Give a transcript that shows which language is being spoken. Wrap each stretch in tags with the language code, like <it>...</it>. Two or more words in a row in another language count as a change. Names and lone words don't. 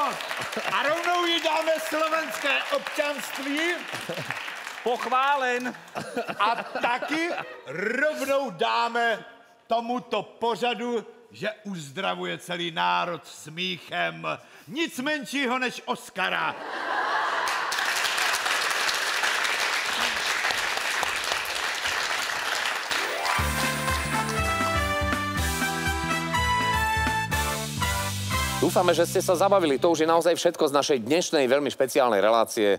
<cs>A rovnou jí dáme slovenské občanství. pochválen. A taky rovnou dáme tomuto pořadu, že uzdravuje celý národ smíchem. Nic menšího než Oscara.</cs> <sk>Dúfame, že ste sa zabavili. To už je naozaj všetko z našej dnešnej veľmi špeciálnej relácie.</sk>